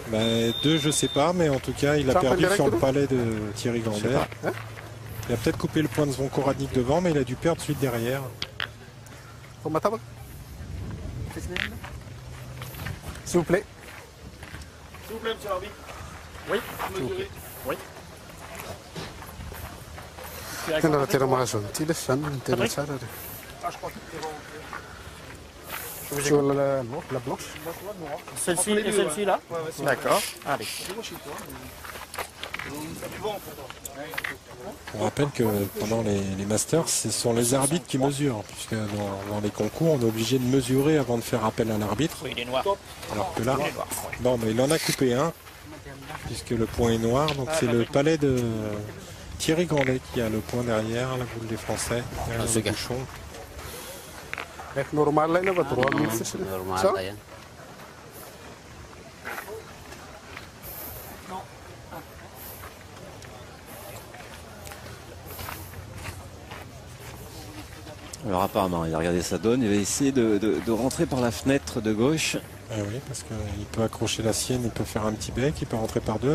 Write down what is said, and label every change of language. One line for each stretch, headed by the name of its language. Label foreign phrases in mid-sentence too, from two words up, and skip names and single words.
French: Ben, 2, je sais pas, mais en tout cas, il a perdu sur le palais de Thierry Grandet. Il a peut-être coupé le point de Zvon Koranic devant, mais il a dû perdre celui de derrière. S'il vous plaît. S'il vous plaît, monsieur l'arbitre. Oui, mesurez. Oui.
Indonesian: Kenapa tidak masuk? Tidak sana, tidak sana.
French: Ah, je crois que c'est bon. Sur la blanche. Celle-ci et celle-ci là. D'accord. Allez. On rappelle que pendant les Masters, ce sont les arbitres qui mesurent, puisque dans les concours, on est obligé de mesurer avant de faire appel à l'arbitre. Oui, il est noir. Alors que là, non, mais il en a coupé un, puisque le point est noir. Donc c'est le palais de Thierry Grandet qui a le point derrière, la boule des Français, derrière le bouchon.
Indonesian: Normal lah ini apa? Normal lah ya.
French: Alors apparemment, il a regardé sa donne. Il va essayer de rentrer par la fenêtre de gauche. Ah oui, parce qu'il peut accrocher la sienne, il peut faire un petit bec, il peut rentrer par deux.